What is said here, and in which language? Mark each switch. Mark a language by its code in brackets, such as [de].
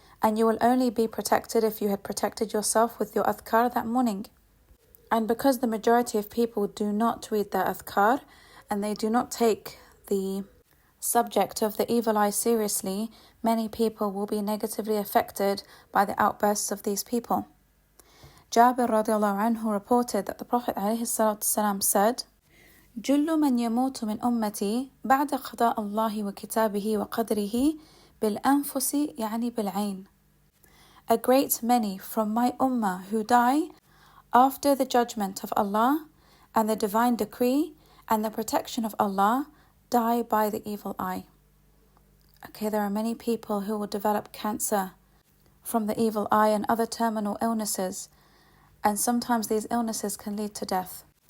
[en] And you will only be protected if you had protected yourself with your adhkar that morning. And because the majority of people do not read their adhkar and they do not take the subject of the evil eye seriously, many people will be negatively affected by the outbursts of these people. [ar] Jabir radiallahu anhu reported that the Prophet ﷺ said, جل من يموت من أمتي بعد قضاء الله وكتابه وقدره بالأنفس يعني بالعين. [en] A great many from my ummah who die after the judgment of Allah and the divine decree and the protection of Allah die by the evil eye. Okay, there are many people who will develop cancer from the evil eye and other terminal illnesses, and sometimes these illnesses can lead to death.